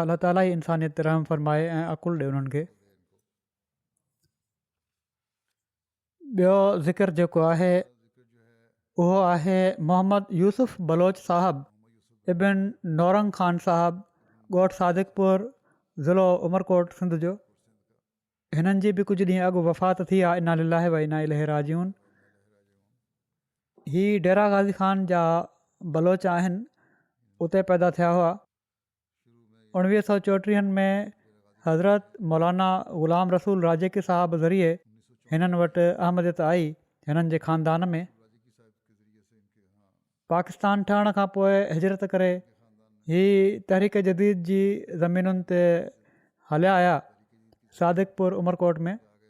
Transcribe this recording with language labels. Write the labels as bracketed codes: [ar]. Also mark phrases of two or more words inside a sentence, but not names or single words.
[sd] अलाह ताला ई इंसानियत ते रहम फरमाए ऐं अकुलु ॾिए उन्हनि खे। ॿियो ज़िक्र जेको आहे उहो आहे मोहम्मद यूसुफ बलोच साहिबु इब्न नौरंग ख़ान साहिबु, ॻोठ सादिकपुर, ज़िलो उमरकोट, सिंध जो। हिननि जी बि कुझु ॾींहं अॻु वफ़ात थी आहे। [ar] إنا لله وإنا إليه راجعون. [sd] हीअ डेरा गाज़ी ख़ान जा बलोच आहिनि, उते पैदा थिया हुआ। 1934 में हज़रत मौलाना ग़ुलाम रसूल राजेकी साहिब ज़रिए हिननि वटि अहमदियत आई। हिननि जे ख़ानदान में पाकिस्तान ठहण खां पोइ हिजरत करे हीअ तहरीक जदीद जी ज़मीनुनि ते हलिया आया, सादिकपुर उमरकोट में।